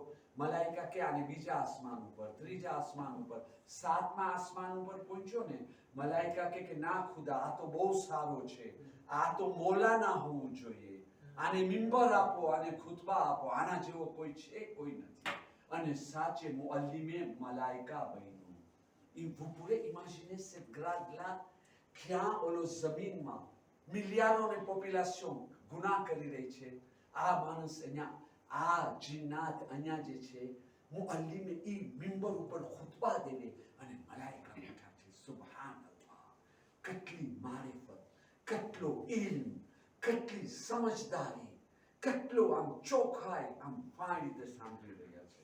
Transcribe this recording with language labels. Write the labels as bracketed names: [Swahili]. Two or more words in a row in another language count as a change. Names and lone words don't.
[Gujarati] મલાઈકા કે આને બીજા આસમાન ઉપર, ત્રીજા આસમાન ઉપર, સાતમા આસમાન ઉપર પહોંચ્યો ને, મલાઈકા કે ના ખુદા, આ તો બહુ સારો છે, આ તો મૌલાના હોવું જોઈએ, આને મિંબર આપો, આને ખુતબા આપો, આના જેવો કોઈ છે? કોઈ નથી. અને સાચે મુઅલ્લિમે મલાઈકા બન્યો. [French] vous pourrez imaginer cette grade là, [Gujarati] ક્યાં ઓલો જમીનમાં મિલિયારોની પોપ્યુલેશન ગુનાહ કરી રહી છે, આ માણસ અહીંયા, આ જિન્નાત અહીંયા જે છે, મુઅલ્લિમે ઈ મિંબર ઉપર ખુતબા દેવે અને મલાઈકા બેઠા છે. સુબહાનલ્લાહ, કેટલી મારિફત, કેટલો ઇલ્મ, કેટલી સમજદારી, કેટલો આમ ચોખાઈ, આમ ફાઇન રીતે સાંભળી રહ્યા છે.